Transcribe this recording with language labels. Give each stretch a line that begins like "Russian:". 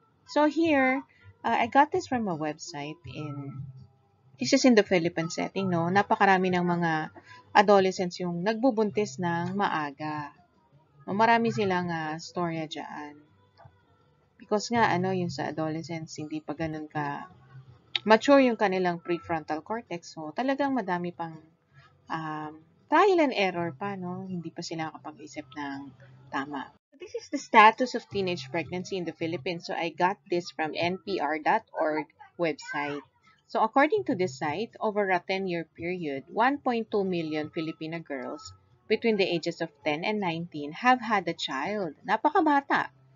English: So here, I got this from a website this is in the Philippine setting, no?
Filipino: Napakarami ng mga adolescents yung nagbubuntis ng maaga. No, marami silang storya dyan. Because nga, yung sa adolescents, hindi pa ganun ka mature yung kanilang prefrontal cortex. So, talagang madami pang um, trial and error pa, no? Hindi pa sila nakapag-isip ng tama.
English: This is the status of teenage pregnancy in the Philippines. So I got this from npr.org website. So according to this site, over a 10-year period, 1.2 million Filipino girls between the ages of 10 and 19 have had a child.
Filipino: Napakabata.